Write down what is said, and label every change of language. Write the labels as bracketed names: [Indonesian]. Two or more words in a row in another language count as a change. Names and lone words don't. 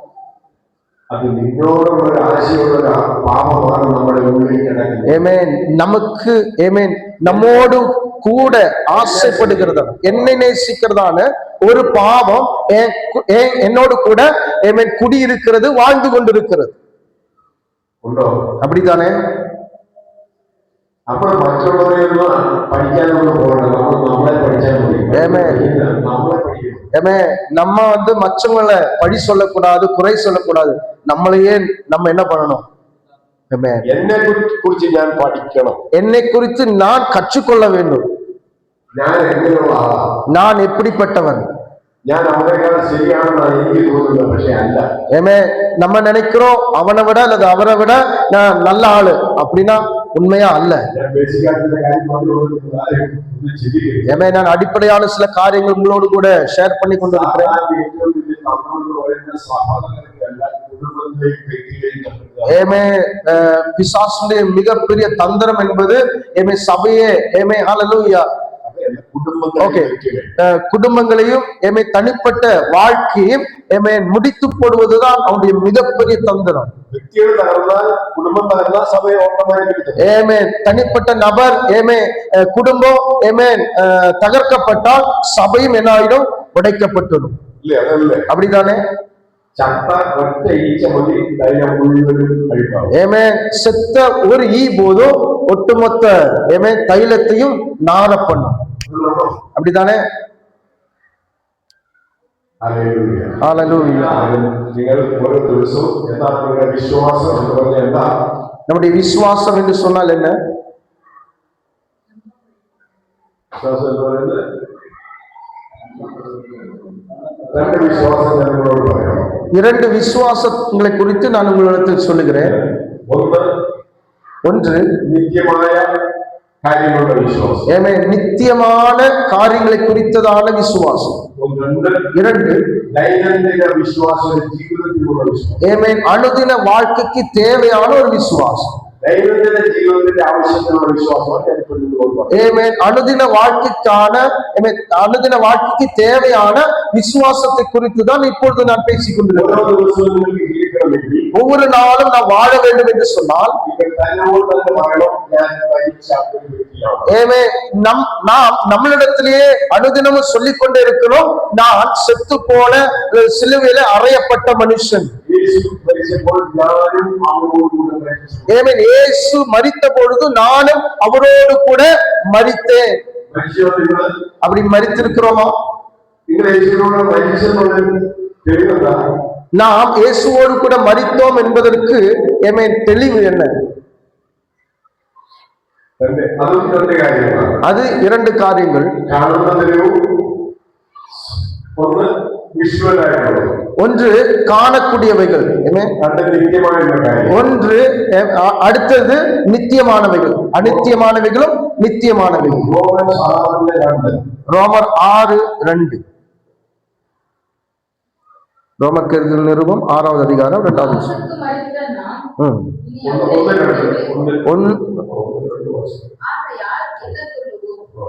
[Tamil] நமக்கு நம்மோடு கூட ஆசைப்படுகிறதா, என்னை நேசிக்கிறதான ஒரு பாவம் என்னோடு கூட குடியிருக்கிறது, வாழ்ந்து கொண்டிருக்கிறது. அப்படித்தானே? [Malayalam] അപ്പോൾ മറ്റുള്ളവരെയൊന്നും പഠിക്കാനൊന്നും പോകണ്ട, നമ്മൾ നമ്മളെ പഠിച്ചാൽ മതി. Amen. നമ്മളെ പഠിക്കണം. [Tamil] ஏமே நம்ம மற்றவங்களை பழி சொல்லக்கூடாது, குறை சொல்லக்கூடாது. நம்மளையே நம்ம என்ன பண்ணணும்? Amen. [Malayalam] എന്നെ കുറിച്ച് ഞാൻ പഠിക്കണം. [Tamil] என்னை குறித்து நான் கற்றுக்கொள்ள வேண்டும். [Malayalam] ഞാൻ എങ്ങനെയുള്ള ആളാ, [Tamil] நான் எப்படிப்பட்டவன். [Malayalam] ഞാൻ അവരെക്കാൾ ശരിയാണെന്നാണ് എനിക്ക് തോന്നുന്നത്, പക്ഷെ അല്ല. [Tamil] ஏமே நம்ம நினைக்கிறோம் அவனை விட அல்லது அவரை விட நான் நல்ல ஆளு அப்படின்னா உண்மையா அல்ல. [Malayalam] ഞാൻ ബേസിക്കായിട്ടുള്ള കാര്യം പറഞ്ഞുകൊണ്ട് ചിന്തിക്കുന്നു. [Tamil] ஏமே நான் அடிப்படையான சில காரியங்கள் உங்களோடு கூட ஷேர் பண்ணி கொண்டிருக்கிறேன். [Malayalam] ഏറ്റവും വലിയ തന്ത്രങ്ങൾ പറയുന്ന സഹോദരങ്ങളല്ല, കുടുംബങ്ങളെയും വ്യക്തികളെയും തമ്മിലുള്ള [Tamil] ஏமே பிசாசுடைய மிகப்பெரிய தந்திரம் என்பது ஏமே சபையே ஏமே ஹல்லேலூயா [Malayalam] കുടുംബങ്ങളെ [Tamil] குடும்பங்களையும் ஏமே தனிப்பட்ட வாழ்க்கையும் ஏமே முடித்து போடுவதுதான் அவனுடைய மிகப்பெரிய தந்திரம். [Malayalam] വ്യക്തികൾ തകർന്നാൽ, കുടുംബം തകർന്നാൽ സഭയെ ഓട്ടോമാറ്റിക്കലി [Tamil] ஏமே தனிப்பட்ட நபர் ஏமே குடும்பம் ஏமே தகர்க்கப்பட்டால் சபையும் என்ன ஆயிடும்? உடைக்கப்பட்டுடும். [Malayalam] ഇല്ലേ? അതല്ലേ [Tamil] அப்படிதானே? [Malayalam] ചത്ത ഒറ്റ ഈച്ച മതി തൈലം മുഴുവനും കഴിപ്പാവും. [Tamil] ஏமே செத்த ஒரு ஈ போதும் ஒட்டுமொத்த ஏமே தைலத்தையும் நார பண்ணும். அப்படிதானே? [Malayalam] ഹല്ലേലൂയ. [Tamil] ஹல்லேலூயா. [Malayalam] നിങ്ങൾ ഓരോ ദിവസവും എന്താ നിങ്ങളുടെ വിശ്വാസം എന്ന് പറഞ്ഞാൽ എന്താ? [Tamil] நம்முடைய விசுவாசம் என்று சொன்னால் என்ன? [Malayalam] വിശ്വാസം എന്ന് പറയുന്നത് രണ്ട് വിശ്വാസം ഞാൻ നിങ്ങളോട് പറയാം. [Tamil] இரண்டு விசுவாசங்களை குறித்து நான் உங்களிடத்தில் சொல்லுகிறேன். [Malayalam] ഒന്ന് നിത്യമായ കാര്യങ്ങളുടെ വിശ്വാസം. [Tamil] ஏமே நித்தியமான காரியங்களை குறித்ததான விசுவாசம். இரண்டு [Malayalam] ദൈനംദിന വിശ്വാസം, ജീവിതത്തിലുള്ള വിശ്വാസം. [Tamil] ஏமே அனுதின வாழ்க்கைக்கு தேவையான ஒரு விசுவாசம். [Malayalam] ദൈനംദിന ജീവിതത്തിന്റെ ആവശ്യത്തിനുള്ള വിശ്വാസമാണ് ഞാൻ ഇപ്പോൾ നിങ്ങളോട് പറയുന്നത്. [Tamil] ஏமே அனுதின வாழ்க்கைக்கான அனுதின வாழ்க்கைக்கு தேவையான விசுவாசத்தை குறித்து தான் இப்பொழுது நான் பேசிக் கொண்டிருக்கிறேன். [Malayalam] ഓരോ ദിവസവും നിങ്ങൾക്ക് ജീവിക്കണമെങ്കിൽ, [Tamil] ஒவ்வொரு நாளும் நான் வாழ வேண்டும் என்று சொன்னால் [Malayalam] നിങ്ങൾ തന്നോട് തന്നെ പറയണം, ഞാൻ പരീക്ഷ വ്യക്തിയാണ്. [Tamil] ஏமே நாம் நம்மளிடத்திலேயே அனுதினமும் சொல்லிக் கொண்டே இருக்கிறோம், நான் செத்து போன சிலுவையில அறையப்பட்ட மனுஷன். [Malayalam] യേശു മരിച്ചപ്പോൾ ഞാനും അവനോട് കൂടെ മരിച്ചു. [Tamil] ஏமே இயேசு மரித்த பொழுது நானும் அவரோடு கூட மரித்தேன். [Malayalam] മരിച്ചോ നിങ്ങൾ? [Tamil] அப்படி மரித்திருக்கிறோமா? [Malayalam] നിങ്ങൾ യേശുവിനോട് മരിച്ചെന്നുള്ളത് തെളിവെന്താ? [Tamil] நாம் இயேசுவோடு கூட மரித்தோம் என்பதற்கு ஏமே தெளிவு என்ன? [Malayalam] അതും രണ്ട് കാര്യങ്ങളാണ്. [Tamil] அது இரண்டு காரியங்கள். [Malayalam] കാണുന്ന തെളിവും ഒന്ന് വിഷ്വലായിട്ടുള്ളത്, [Tamil] ஒன்று காணக்கூடியவைகள், [Malayalam] രണ്ട് നിത്യമായുള്ള കാര്യം. [Tamil] ஒன்று அடுத்தது நித்தியமானவைகள். அநித்தியமானவைகளும் நித்தியமானவைகள். ரோமர் 6:2. ரோமருக்கு எழுதின நிருபம் 6வது அதிகாரம் 2வது வசனம். அவருக்கு மரித்த நாம் இனி ஆகையால் என்ன சொல்லுவோம்?